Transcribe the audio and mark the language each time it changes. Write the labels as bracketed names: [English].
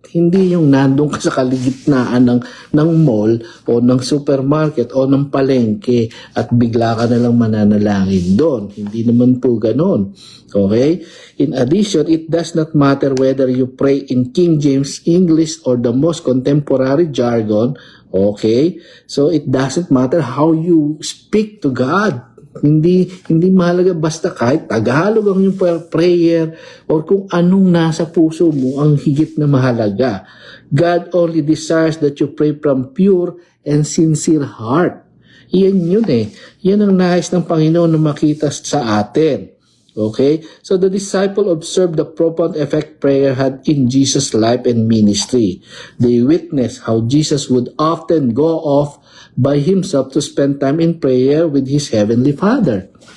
[Filipino] Hindi yung nandun ka sa kaligitnaan ng mall o ng supermarket o ng palengke at bigla ka na lang mananalangin doon. Hindi naman po ganon. Okay? [English] In addition, it does not matter whether you pray in King James English or the most contemporary jargon. Okay? So it doesn't matter how you speak to God. [Filipino] Hindi mahalaga basta kahit Tagalog ang yung prayer or kung anong nasa puso mo ang higit na mahalaga. [English] God only desires that you pray from pure and sincere heart. [Filipino] Yan yun Yan ang nais ng Panginoon na makita sa atin. [English] Okay? So the disciple observed the profound effect prayer had in Jesus' life and ministry. They witnessed how Jesus would often go off by himself to spend time in prayer with his heavenly Father.